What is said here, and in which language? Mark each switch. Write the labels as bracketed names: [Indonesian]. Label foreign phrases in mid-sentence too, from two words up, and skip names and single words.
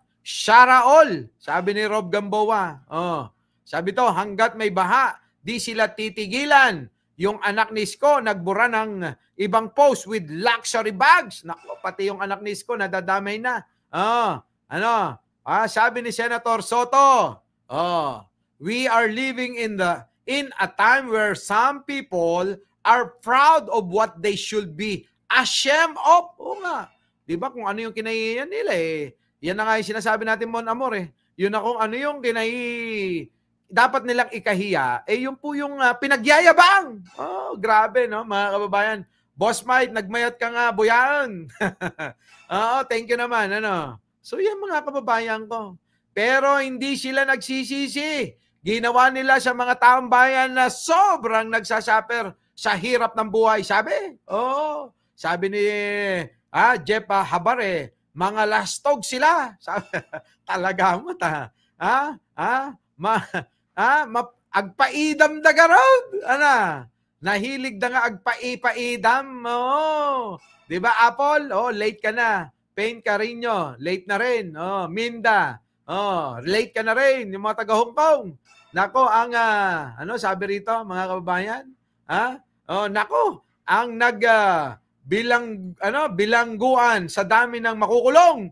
[Filipino] Shara all, sabi ni Rob Gamboa. Sabi to, hanggat may baha, di sila titigilan. Yung anak ni Isko, nagbura ng ibang post [English] with luxury bags. [Filipino] Naku, pati yung anak ni Isko, nadadamay na. Sabi ni Senator Soto, [English] we are living in a time where some people are proud of what they should be ashamed of. [Filipino] Nga. Di ba kung ano yung kinahiyan nila eh. Yan na nga yung sinasabi natin, Mon Amor eh. Yun na kung ano yung dapat nilang ikahiya, yun po yung pinagyayabang. Grabe, no, mga kababayan. Boss Mike, [Iloko] nagmayat ka nga, buyan. [English] Thank you [Filipino] naman, So, yan mga kababayan ko. Pero hindi sila nagsisisi. Ginawa nila sa mga taong bayan na sobrang nagsasuffer sa hirap ng buhay. Sabi ni Jeff Habare, mga lastog sila. [Iloko] Talaga mo ta. Agpaidam da garod. Nahilig da nga agpaipaidam. [Filipino] Di ba, Apple? Late ka na. Pain Carino, late na rin. Minda, late ka na rin. Yung mga taga Hong Kong. Nako, ang sabi rito, mga kababayan? Nako, ang bilangguan sa dami ng makukulong.